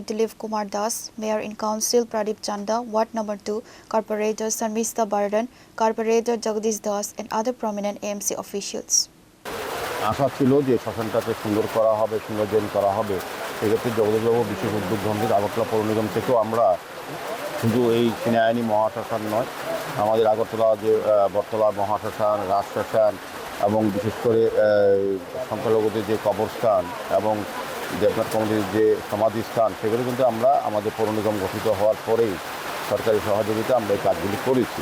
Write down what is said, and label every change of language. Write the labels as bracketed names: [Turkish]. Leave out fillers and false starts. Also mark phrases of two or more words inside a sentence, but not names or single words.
[English] Dilip Kumar Das, Mayor in Council Pradeep Chanda, Ward Number 2, Corporator Sarmista Bardan, Corporator Jagdish Das and other prominent AMC officials. [Bangla] আশা ছিল যে শ্মশানটাকে সুন্দর করা হবে, সৌন্দর্যায়ন করা হবে। সেক্ষেত্রে জগদীশবাবু বিশেষ উদ্যোগ গ্রহণ করে আগরতলা পৌর নিগম থেকেও আমরা শুধু এই সিনায়ানি মহাশ্মশান নয়, আমাদের আগরতলা যে বটতলা মহাশ্মশান, রাজশ্মশান এবং বিশেষ করে সংখ্যালঘুদের যে কবরস্থান এবং দেবনাথ কমিটির যে সমাধিস্থান, সেগুলো কিন্তু আমরা আমাদের পৌর নিগম গঠিত হওয়ার পরেই সরকারি সহযোগিতা আমরা এই কাজগুলি করেছি।